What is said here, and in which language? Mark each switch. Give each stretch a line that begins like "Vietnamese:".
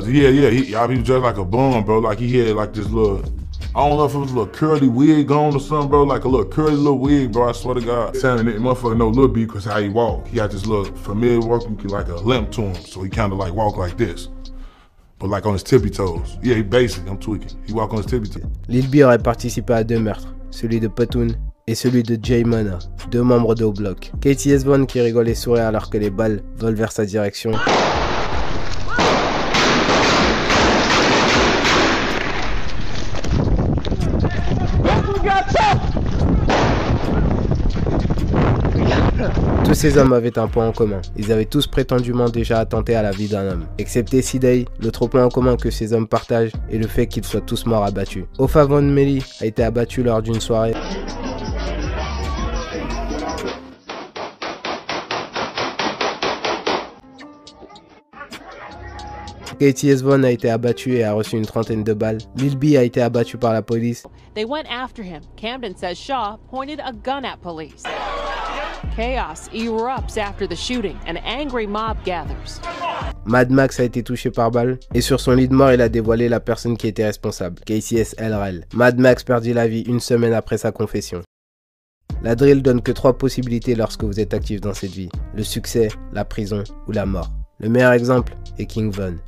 English: He was dressed like a bum, bro. Like he had like this little, I don't know if it was a little curly wig on or something, bro. Like a little curly little wig, bro. I swear to God. Sounding that motherfucker know Lil B because how he walk. He got this little familiar walking, like a limp to him. So he kind of like walk like this. But like on his tippy toes. Yeah, he basically, I'm tweaking. He walk on his tippy toes.
French: Lil B aurait participé à deux meurtres, celui de Potoun et celui de Jay Mana, deux membres de O-Block. KTS Von qui rigole et sourit alors que les balles volent vers sa direction. Tous ces hommes avaient un point en commun. Ils avaient tous prétendument déjà attenté à la vie d'un homme. Excepté C-Day, l'autre point en commun que ces hommes partagent est le fait qu'ils soient tous morts abattus. Ofa Von Melly a été abattu lors d'une soirée. KTS Von a été abattu et a reçu une trentaine de balles. Lil B a été abattu par la police.
English: They went after him. Camden says Shaw pointed a gun at police. Chaos erupts after the shooting. An angry mob gathers.
French: Mad Max a été touché par balle et sur son lit de mort, il a dévoilé la personne qui était responsable, KCS LRL. Mad Max perdit la vie une semaine après sa confession. La drill donne que 3 possibilités lorsque vous êtes actif dans cette vie. Le succès, la prison ou la mort. Le meilleur exemple est King Von.